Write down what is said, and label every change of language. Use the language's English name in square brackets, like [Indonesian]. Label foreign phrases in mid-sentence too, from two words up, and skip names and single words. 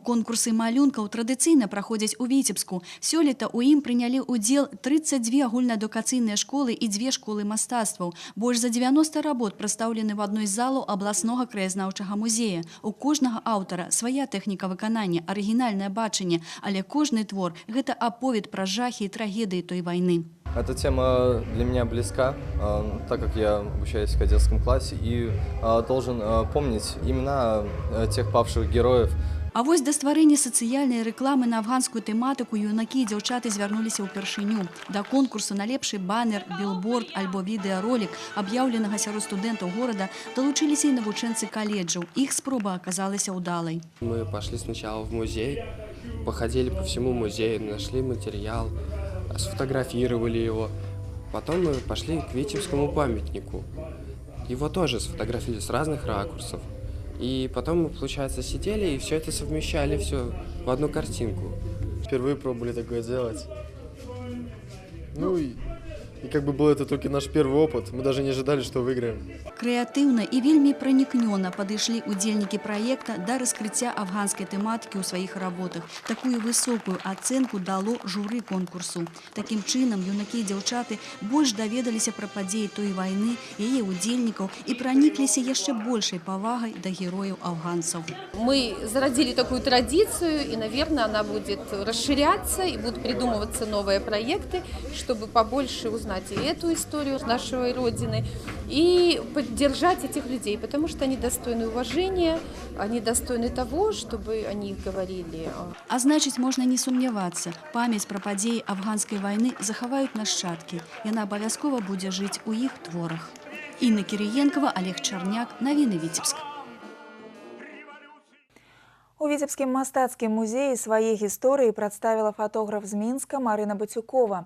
[Belarusian] Конкурсы малюнкаў традыцыйна праходзяць у Віцебску. Сёлета ў ім прынялі ўдзел 32 агульнаадукацыйныя школы і 2 школы мастацтваў. Больш за 90 работ прадстаўлены в адной з залаў абласнога краязнаўчага музея. У кожнага аўтара свая тэхніка выканання, арыгінальнае бачанне, але кожны твор – гэта аповед пра жахі і трагедыі той вайны. [Russian] Эта тема для меня близка, так как я обучаюсь в кадетском классе и должен помнить имена тех павших героев. [Belarusian] А вось да стварэння сацыяльнай рэкламы на афганскую тэматыку юнакі і дзяўчаты звярнуліся ўпершыню. Да конкурсу на лепшы банер, білборд альбо відэаролік, аб'яўленага сярод студэнтаў горада, далучыліся і навучэнцы каледжаў. Іх спроба аказалася ўдалай. [Russian] Мы пошли сначала в музей, походили по всему музею, нашли материал, сфотографировали его. Потом мы пошли к Витебскому памятнику. Его тоже сфотографировали с разных ракурсов. И потом мы, получается, сидели и все это совмещали все в одну картинку. Впервые пробовали такое делать. Ну и как бы был это только наш первый опыт. Мы даже не ожидали, что выиграем. [Belarusian] Крэатыўна і вельмі пранікнёна падышлі удзельнікі праекта да раскрыцця афганскай тэматыкі ў сваіх работах. Такую высокую ацэнку дало журы конкурсу. Такім чынам, юнакі і дзяўчаты больш даведаліся пра падзеі той вайны, яе удзельнікаў і пранікліся яшчэ большай павагай да герояў афганцаў. [Russian] Мы зародили такую традицию, и, наверное, она будет расширяться, и будут придумываться новые проекты, чтобы побольше узнать и эту историю нашей Родины, и поддержать этих людей, потому что они достойны уважения, они достойны того, чтобы о них говорили. [Belarusian] А значыць, можна не сумнявацца. Памяць пра падзеі афганскай вайны захаваюць нашчадкі. Яна абавязкова будзе жыць у іх творах. Інна Кірыенкава, Олег Чарняк, навіны Віцебск. У Віцебскім мастацкім музеі свае гісторыі прадставіла фотограф з Мінска Марына Бацюкова.